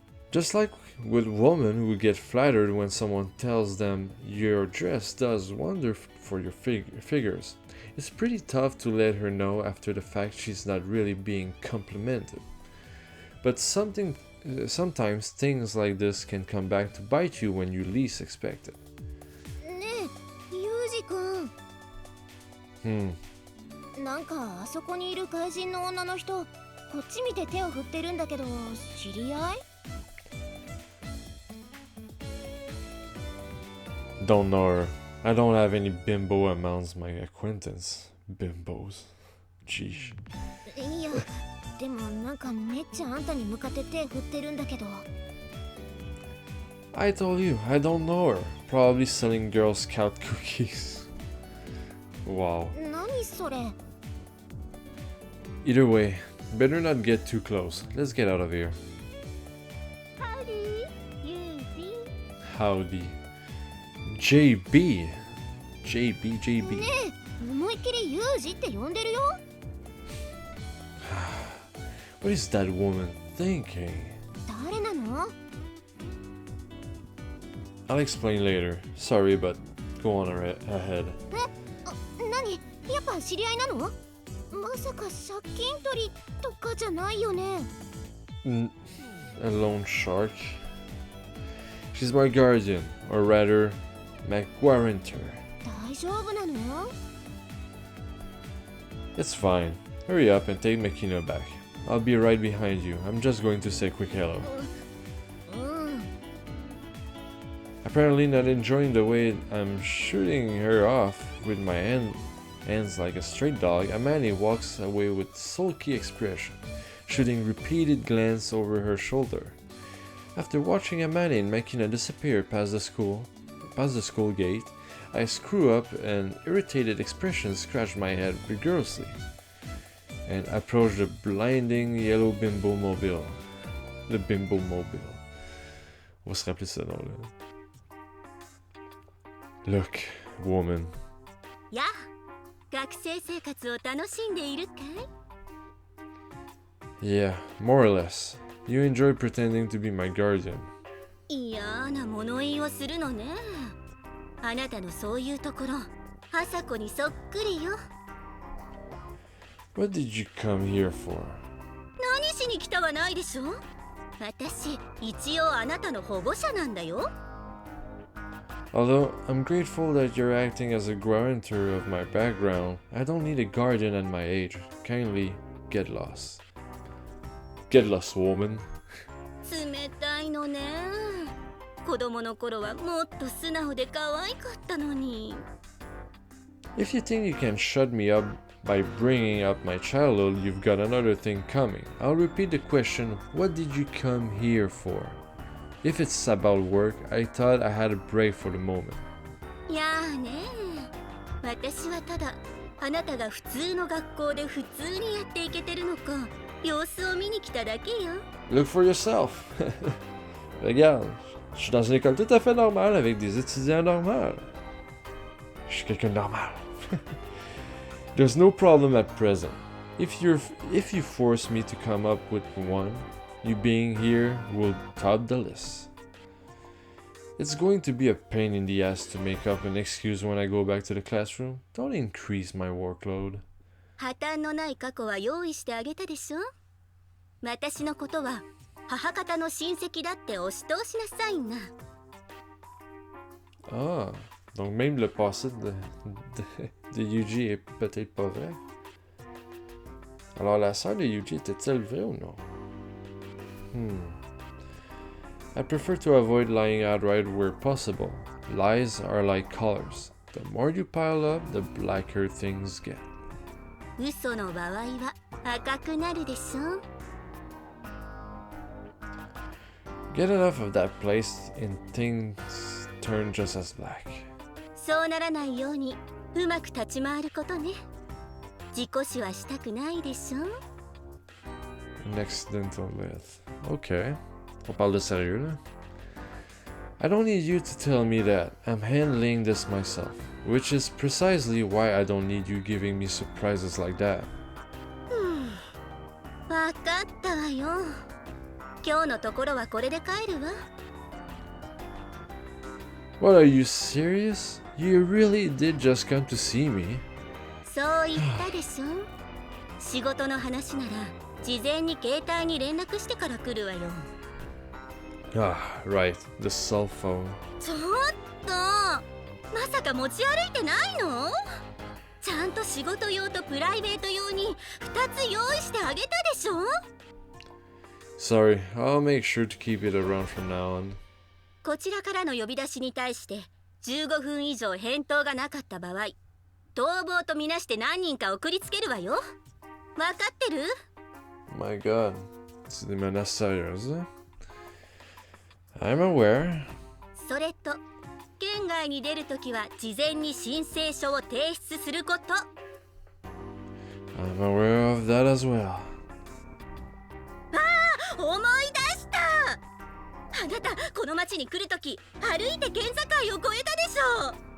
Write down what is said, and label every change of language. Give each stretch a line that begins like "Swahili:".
English: Just like with women who get flattered when someone tells them your dress does wonder for your figures, it's pretty tough to let her know after the fact she's not really being complimented. But sometimes things like this can come back to bite you when you least expect it.
Japanese: ねえ、ユージ君。なんかあそこにいる怪人の女の人、こっち見て手を振ってるんだけど、知り合い？
English: Don't know her. I don't have any bimbo amongst my acquaintance. Bimbos. Jeez.
Japanese: いや、でもなんかめっちゃあんたに向かって手振ってるんだけど。
English: I told you, I don't know her. Probably selling Girl Scout cookies. Wow.
Japanese: 何それ？
English: Either way, better not get too close. Let's get out of here. Howdy, UB. Howdy. JB. JB.
Japanese: ねえ、思いっきりユージって呼んでるよ。
English: What is that woman thinking?
Japanese: 誰なの？
English: I'll explain later. Sorry, but go on ahead.
Japanese: 何？やっぱ知り合いなの？まさか借金取りとかじゃないよね。
English: A loan shark? She's my guardian, or rather, my guarantor.
Japanese: 大丈夫なの？
English: It's fine. Hurry up and take Makina back. I'll be right behind you. I'm just going to say a quick hello. Apparently not enjoying the way I'm shooting her off with my hands like a stray dog, AMANE walks away with sulky expression, shooting repeated glances over her shoulder. After watching AMANE and Makina disappear past the school gate, I screw up and irritated expression scratched my head vigorously and approached the blinding yellow bimbo mobile.
French: Le bimbo mobile. On va se rappeler ce nom-là.
English: Look, woman.
Japanese: やあ、学生生活を楽しんでいるかい？
English: Yeah, more or less. You enjoy pretending to be my guardian.
Japanese: 嫌な物言いをするのね。あなたのそういうところ、朝子にそっくりよ。
English: What did you come here for?
Japanese: 何しに来たはないでしょ。私、一応あなたの保護者なんだよ。
English: Although I'm grateful that you're acting as a guarantor of my background, I don't need a guardian at my age. Kindly get lost. Get lost, woman.
Japanese: 冷たいのね。子供の頃はもっと素直で可愛かったのに。
English: If you think you can shut me up by bringing up my childhood, you've got another thing coming. I'll repeat the question, what did you come here for? If it's about work, I thought I had a break for the moment.
Japanese: いやーね、私はただあなたが普通の学校で普通にやっていけてるのか様子を見に来ただけよ。
English: Look for yourself.
French: Regarde, je suis dans une école tout à fait normale avec des étudiants normaux. Je suis quelqu'un de normal.
English: There's no problem at present. If you force me to come up with one, you being here will top the list. It's going to be a pain in the ass to make up an excuse when I go back to the classroom. Don't increase my workload.
Japanese: 破綻のない過去は用意してあげたでしょ。私のことは母方の親戚だって押し通しなさいな。
French: Ah, donc même le passé de Yuji est peut-être pas vrai. Alors la sœur de Yuji était-elle vraie ou non?
English: I prefer to avoid lying outright where possible. Lies are like colors. The more you pile up, the blacker things get.
Japanese: 嘘の場合は赤くなるでしょ。
English: Get enough of that place and things turn just as black.
Japanese: そうならないようにうまく立ち回ることね。自己死はしたくないでしょ。
English: An accidental death. Okay.
French: On parle de sérieux là?
English: I don't need you to tell me that. I'm handling this myself. Which is precisely why I don't need you giving me surprises like that.
Japanese: わかったわよ。今日のところはこれで帰るわ。
English: What, are you serious? You really did just come to see me?
Japanese: そう言ったでしょ。仕事の話なら事前に携帯に連絡してから来るわよ。
English: Ah, right. The cell phone.
Japanese: ちょっと、まさか持ち歩いてないの？ちゃんと仕事用とプライベート用に2つ用意してあげたでしょ？
English: Sorry, I'll make sure to keep it around from now on.
Japanese: こちらからの呼び出しに対して15分以上返答がなかった場合、逃亡とみなして何人か送りつけるわよ。わかってる？
English: My god,
French: c'est des menaces sérieuses.
English: I'm aware.
Japanese: それと、県外に出るときは事前に申請書を提出すること。
English: I'm aware of that as well.
Japanese: 思い出した。あなたこの町に来るとき歩いて県境を越えたでしょ。